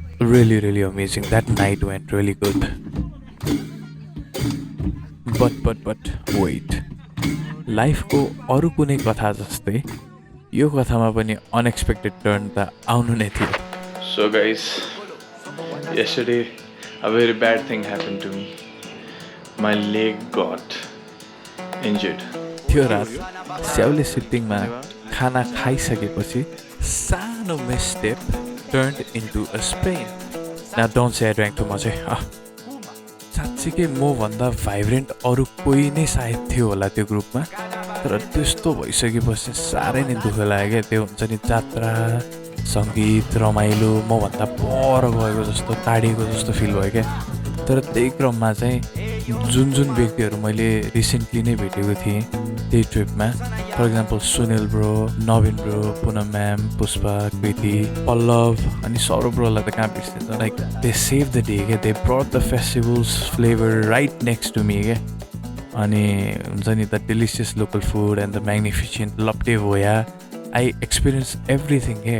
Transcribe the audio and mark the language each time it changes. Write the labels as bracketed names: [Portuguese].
[English] Really really amazing, that night went really good. But wait, [Nepali] लाइफको अरू कुनै कथा जस्तै यो कथामा पनि अनएक्सपेक्टेड टर्न त आउनु नै थियो। [English] So guys, yesterday a very bad thing happened to me. My leg got injured. [Nepali] त्यो रात स्याउले सिटिङमा खाना खाइसकेपछि सानो मिसस्टेप [English] turned into a sprain. Now don't say I drank too much. [Nepali] साँच्चीकै म भन्दा भाइब्रेन्ट अरू कोही नै सायद थियो होला त्यो ग्रुपमा, तर त्यस्तो भइसकेपछि साह्रै नै दुःख लाग्यो क्या। त्यो हुन्छ नि जात्रा सङ्गीत रमाइलो म भन्दा पर गएको जस्तो टाढिएको जस्तो फिल भयो क्या। तर त्यही क्रममा चाहिँ जुन व्यक्तिहरू मैले रिसेन्टली नै भेटेको थिएँ त्यही ट्रिपमा, for example Sunil bro, Naveen bro, Punam ma'am, Pushpa, कृति, पल्लव अनि सौरभ ब्रोलाई त कहाँ बिर्सिन्छ। [English] Like they save the day क्या, they brought the festivals flavour right next to me क्या। [Nepali] अनि हुन्छ नि [English] The delicious local food and the magnificent लप्टे भोया, I experience everything के।